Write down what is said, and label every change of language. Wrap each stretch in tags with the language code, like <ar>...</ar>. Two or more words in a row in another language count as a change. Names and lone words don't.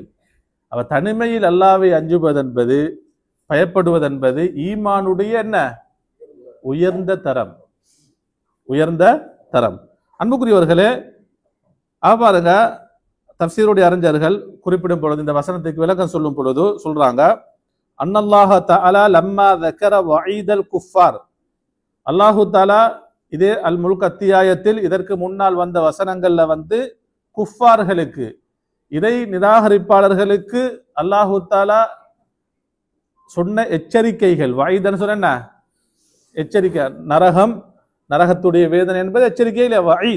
<ta>அவ தனிமையில் அல்லாஹ்வை அஞ்சுவதென்பது, பயப்படுவதென்பது ஈமானுடைய என்ன உயர்ந்த தரம், உயர்ந்த தரம். அன்புக்குரியவர்களே, பாருங்க, தஃப்சீருடைய அறிஞர்கள் குறிப்பிடும் பொழுது, இந்த வசனத்துக்கு விளக்கம் சொல்லும் பொழுது சொல்றாங்க,</ta> <ar>أن الله تعالى لما ذكر وعيد الكفار,</ar> <ta>அல்லாஹு தஆலா இதே அல் முல்க் அத்தியாயத்தில் இதற்கு முன்னால் வந்த வசனங்கள்ல குஃபார்களுக்கு, இறை நிராகரிப்பாளர்களுக்கு அல்லாஹு தஆலா சொன்ன எச்சரிக்கைகள், வயீதன்னு சொன்ன என்ன எச்சரிக்கை, நரகம், நரகத்துடைய வேதனை என்பது எச்சரிக்கை இல்ல, வயீத்.</ta>